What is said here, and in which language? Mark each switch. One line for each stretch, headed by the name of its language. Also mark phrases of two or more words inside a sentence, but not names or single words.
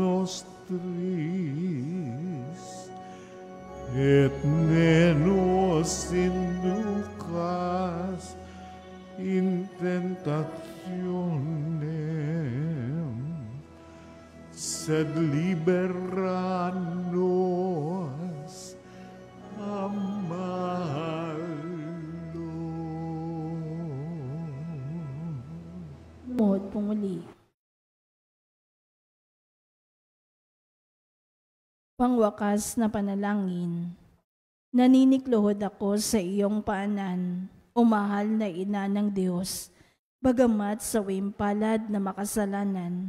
Latin: nostris, et ne nos inducas in tentationem, sed libera nos a malo.
Filipino: Lumuhod po muli. Pangwakas na panalangin. Naninikluhod ako sa iyong paanan, o mahal na ina ng Diyos, bagamat sa palad na makasalanan.